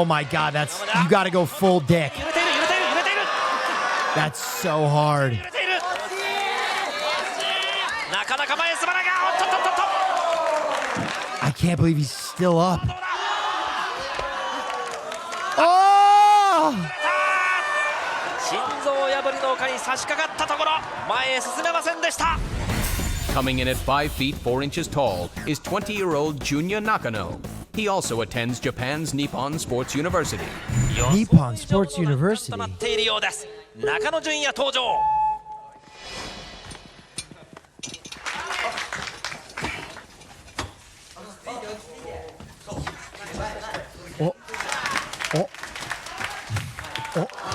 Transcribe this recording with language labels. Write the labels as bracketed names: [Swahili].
[English] Oh my God, you got to go full dick. [Japanese] 揺れている揺れている揺れている。 [English] That's so hard. [Japanese] 揺れている。なかなか前へ進まないが、おっとっとっとっと。 [English] I can't believe he's still up. Oh! [Japanese] 心臓破りの丘に差し掛かったところ、前へ進めませんでした。 [English] Coming in at 5 feet 4 inches tall is 20-year-old Junya Nakano. He also attends Japan's Nippon Sports University. Nippon Sports University. [Japanese] となっているようです。中野純也登場。 Oh. Oh. Oh.